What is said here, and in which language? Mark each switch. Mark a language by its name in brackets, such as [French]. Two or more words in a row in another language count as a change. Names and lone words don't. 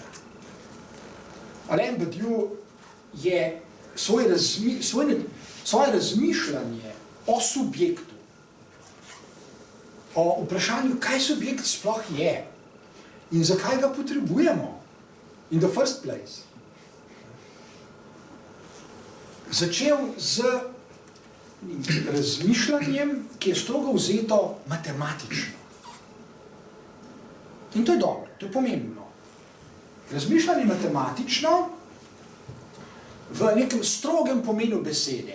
[Slovenian] Alain Badiou je svoje razmišljanje o subjektu, o vprašanju, kaj subjekt sploh je in zakaj ga potrebujemo [English] in the first place, [Slovenian] začel z razmišljanjem, ki je strogo vzeto matematično. In to je dobro, to je pomembno. Razmišljanje matematično v nekem strogem pomenu besede.